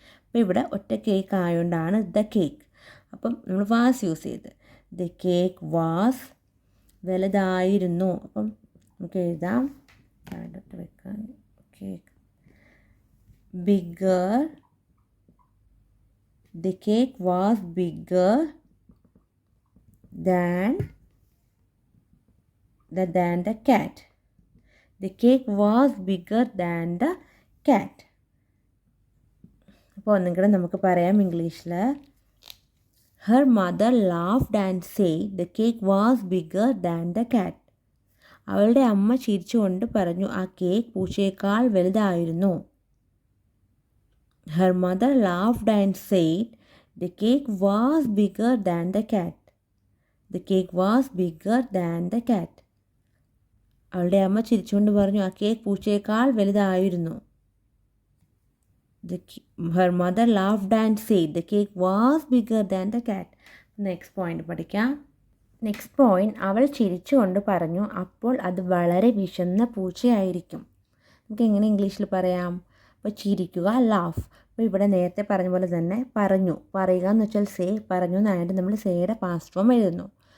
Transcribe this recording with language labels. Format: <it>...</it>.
<ml>അപ്പോൾ ഇവിടെ ഒറ്റ കേക്ക് ആയതുകൊണ്ടാണ് ദ കേക്ക്. അപ്പം നമ്മൾ വാസ് യൂസ് ചെയ്ത്,</ml> <en>the cake was,</en> <ml>വലുതായിരുന്നു. അപ്പം നമുക്ക് എഴുതാം, വെക്കാൻ cake bigger</ml> <en>The cake was bigger than the cat. The cake was bigger than the cat.</en> <ml>അപ്പോൾ ഒന്നും കൂടെ നമുക്ക് പറയാം ഇംഗ്ലീഷിൽ.</ml> <en>Her mother laughed and said the cake was bigger than the cat.</en> <ml>അവളുടെ അമ്മ ചിരിച്ചുകൊണ്ട് പറഞ്ഞു ആ കേക്ക് പൂച്ചയേക്കാൾ വലുതായിരുന്നു.</ml> <en>Her mother laughed and said the cake was bigger than the cat. The cake was bigger than the cat.</en> <ml>അവളുടെ അമ്മ ചിരിച്ചുകൊണ്ട് പറഞ്ഞു ആ കേക്ക് പൂച്ചയേക്കാൾ വലുതായിരുന്നു.</ml> <en>Her mother laughed and said the cake was bigger than the cat.</en> <ml>Next point പഠിക്കാം. Next point, അവൾ ചിരിച്ചുകൊണ്ട് പറഞ്ഞു അപ്പോൾ അത് വളരെ വിശന്ന പൂച്ചയായിരിക്കും. നമുക്ക് എങ്ങനെ ഇംഗ്ലീഷിൽ പറയാം? അപ്പോൾ ചിരിക്കുക, ലാഫ്. അപ്പോൾ ഇവിടെ നേരത്തെ പറഞ്ഞ പോലെ തന്നെ പറഞ്ഞു, പറയുക എന്ന് വെച്ചാൽ സേ, പറഞ്ഞു എന്നായിട്ട് നമ്മൾ സേയുടെ പാസ്റ്റ് ഫോം എഴുതുന്നു.</ml>